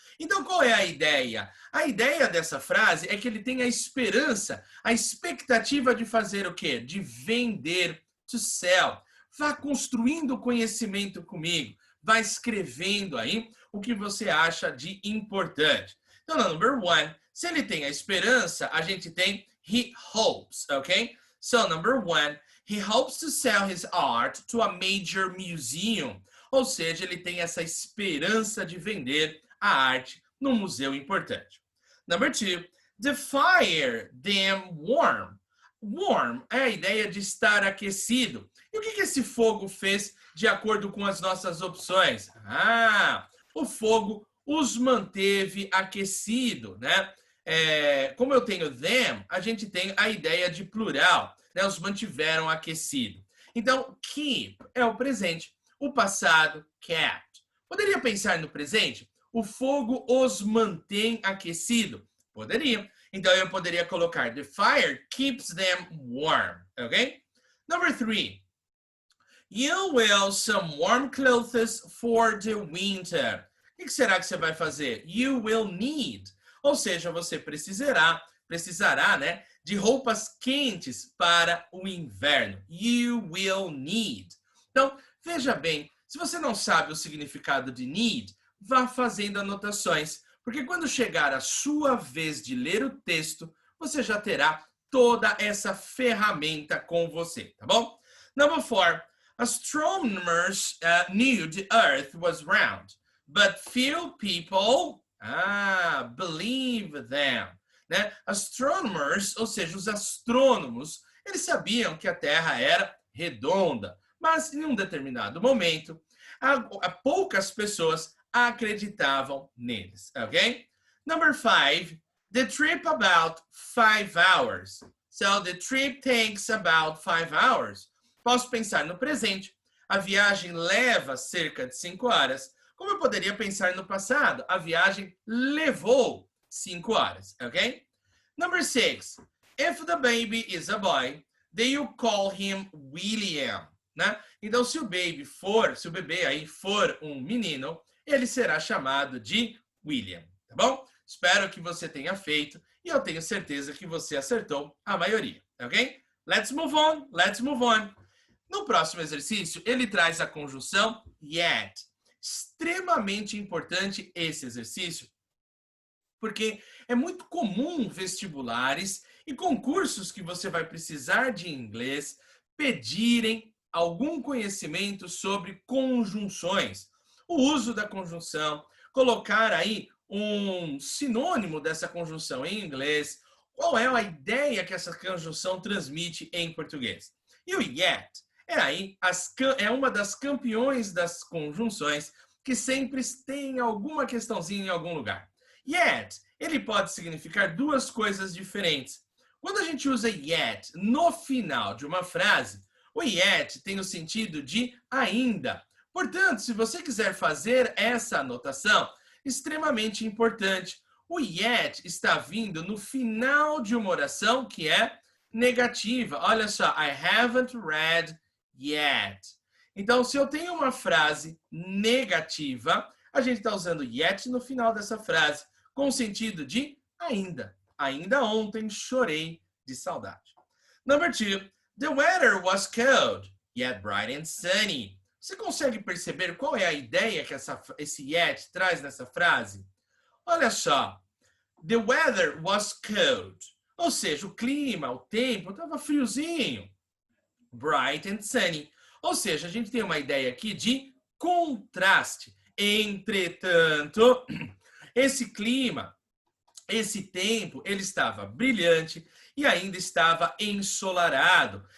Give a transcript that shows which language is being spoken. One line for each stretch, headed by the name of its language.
Portuguese: Então, qual é a ideia? A ideia dessa frase é que ele tem a esperança, a expectativa de fazer o quê? De vender,
English: to sell.
Portuguese: Vá construindo conhecimento comigo, vá escrevendo aí o que você acha de importante. Então, no number 1, se ele tem a esperança, a gente tem
English: he hopes,
Portuguese: ok?
English: So, number 1, he hopes to sell his art to a major museum.
Portuguese: Ou seja, ele tem essa esperança de vender a arte num museu importante.
English: Number 2, the fire them warm.
Portuguese: Warm é a ideia de estar aquecido. E o que esse fogo fez de acordo com as nossas opções? O fogo os manteve aquecido, né? Como eu tenho them, a gente tem a ideia de plural, né? Os mantiveram aquecido. Então, keep é o presente, o passado, kept. Poderia pensar no presente? O fogo os mantém aquecido? Poderia. Então, eu poderia colocar
English: the fire keeps them warm, ok? Number 3. You will some warm clothes for the winter.
Portuguese: O que será que você vai fazer?
English: You will need.
Portuguese: Ou seja, você precisará, né, de roupas quentes para o inverno.
English: You will need.
Portuguese: Então, veja bem, se você não sabe o significado de need, vá fazendo anotações, porque quando chegar a sua vez de ler o texto, você já terá toda essa ferramenta com você, tá bom?
English: Number 4, astronomers knew the Earth was round, but few people believe them.
Portuguese: Né? Astronomers, ou seja, os astrônomos, eles sabiam que a Terra era redonda, mas em um determinado momento, poucas pessoas acreditavam neles, ok?
English: Number 5, the trip about 5 hours. So the trip takes about 5 hours.
Portuguese: Posso pensar no presente. A viagem leva cerca de 5 horas. Como eu poderia pensar no passado? A viagem levou 5 horas, ok?
English: Number 6, if the baby is a boy, then you call him William, né?
Portuguese: Então, se o bebê aí for um menino, ele será chamado de William, tá bom? Espero que você tenha feito e eu tenho certeza que você acertou a maioria, ok?
English: Let's move on, let's move on.
Portuguese: No próximo exercício, ele traz a conjunção yet. Extremamente importante esse exercício, porque é muito comum vestibulares e concursos que você vai precisar de inglês pedirem algum conhecimento sobre conjunções. O uso da conjunção, colocar aí um sinônimo dessa conjunção em inglês, qual é a ideia que essa conjunção transmite em português. E o yet É uma das campeões das conjunções que sempre tem alguma questãozinha em algum lugar. Yet, ele pode significar duas coisas diferentes. Quando a gente usa yet no final de uma frase, o yet tem o sentido de ainda. Portanto, se você quiser fazer essa anotação, extremamente importante, o yet está vindo no final de uma oração que é negativa. Olha só,
English: I haven't read yet.
Portuguese: Então, se eu tenho uma frase negativa, a gente está usando yet no final dessa frase, com o sentido de ainda. Ainda ontem chorei de saudade.
English: Number 2, the weather was cold, yet bright and sunny.
Portuguese: Você consegue perceber qual é a ideia que esse yet traz nessa frase? Olha só,
English: the weather was cold.
Portuguese: Ou seja, o clima, o tempo estava friozinho.
English: Bright and sunny.
Portuguese: Ou seja, a gente tem uma ideia aqui de contraste. Entretanto, esse clima, esse tempo, ele estava brilhante e ainda estava ensolarado.